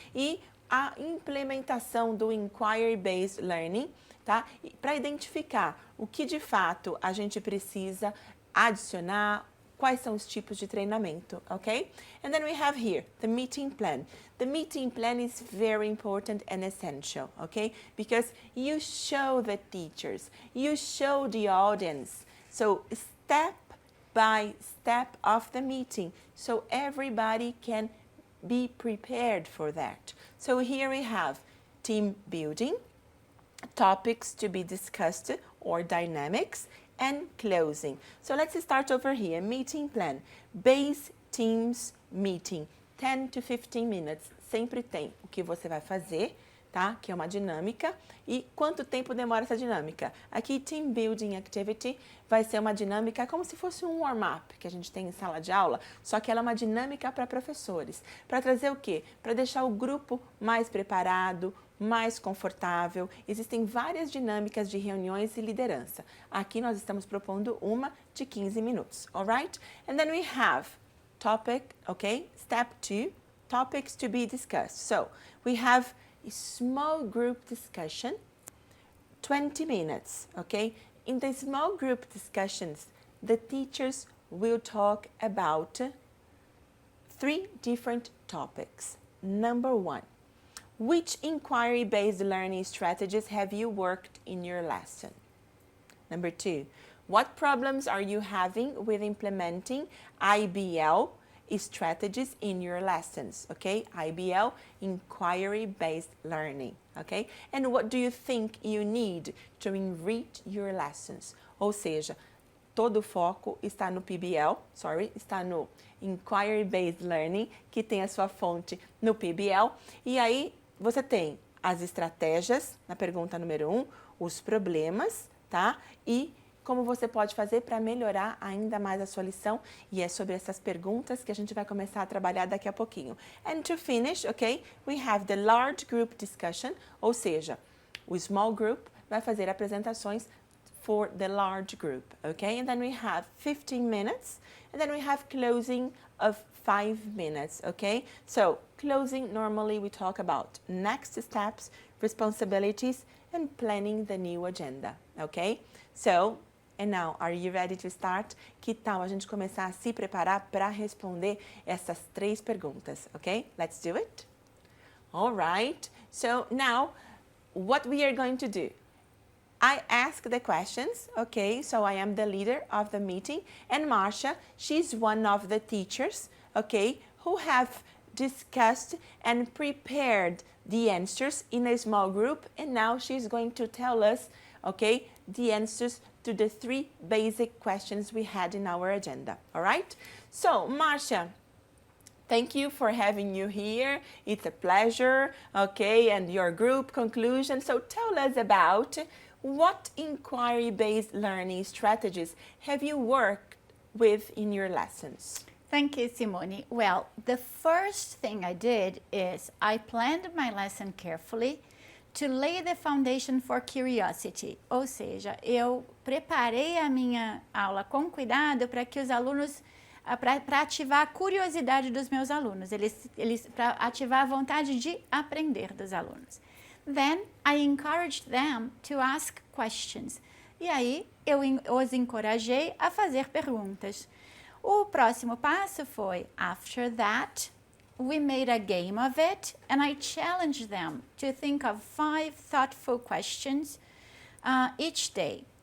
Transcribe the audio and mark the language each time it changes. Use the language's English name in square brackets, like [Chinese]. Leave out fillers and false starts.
[Portuguese] E a implementação do inquiry-based learning, tá? Para identificar o que de fato a gente precisa adicionar, quais são os tipos de treinamento, ok? [English] And then we have here the meeting plan. The meeting plan is very important and essential, okay? Because you show the teachers, you show the audience. So step by step of the meeting, so everybody can be prepared for that. So here we have team building, topics to be discussed or dynamics, and closing. So let's start over here. Meeting plan. Base Teams meeting. 10 to 15 minutes. [Portuguese] Sempre tem o que você vai fazer, tá? Que é uma dinâmica. E quanto tempo demora essa dinâmica? Aqui, Team Building Activity vai ser uma dinâmica como se fosse um warm-up que a gente tem em sala de aula, só que ela é uma dinâmica para professores. Para trazer o quê? Para deixar o grupo mais preparado, mais confortável. Existem várias dinâmicas de reuniões e liderança. Aqui nós estamos propondo uma de 15 minutos, alright? [English] And then we have topic, okay? Step 2, topics to be discussed. So, we have a small group discussion, 20 minutes, okay? In the small group discussions, the teachers will talk about 3 different topics. Number 1, which inquiry-based learning strategies have you worked in your lesson? Number 2, what problems are you having with implementing IBL strategies in your lessons, okay? IBL, inquiry-based learning, okay? And what do you think you need to enrich your lessons? [Portuguese] Ou seja, todo o foco está no PBL, está no inquiry-based learning, que tem a sua fonte no PBL. E aí você tem as estratégias, na pergunta número 1, os problemas, tá? E como você pode fazer para melhorar ainda mais a sua lição. E é sobre essas perguntas que a gente vai começar a trabalhar daqui a pouquinho. [English] And to finish, okay, we have the large group discussion, [Portuguese] ou seja, o small group vai fazer apresentações [English] for the large group, okay? And then we have 15 minutes, and then we have closing of 5 minutes, okay? So, closing, normally we talk about next steps, responsibilities, and planning the new agenda, okay? So, and now, are you ready to start? [Portuguese] Que tal a gente começar a se preparar para responder essas 3 perguntas, okay? [English] Let's do it. All right. So now, what we are going to do? I ask the questions, okay? So I am the leader of the meeting, and Marcia, she's one of the teachers, okay, who have discussed and prepared the answers in a small group, and now she's going to tell us, okay, the answers to the 3 basic questions we had in our agenda, all right? So, Marcia, thank you for having you here. It's a pleasure, okay, and your group conclusion. So tell us about what inquiry-based learning strategies have you worked with in your lessons? Thank you, Simone. Well, the first thing I did is I planned my lesson carefully to lay the foundation for curiosity, [Portuguese] ou seja, eu preparei a minha aula com cuidado para que os alunos, para ativar a curiosidade dos meus alunos, para ativar a vontade de aprender dos alunos. [English] Then I encouraged them to ask questions. [Portuguese] E aí eu os encorajei a fazer perguntas. O próximo passo foi, [English] after that, we made a game of it and I challenged them to think of 5 thoughtful questions each day.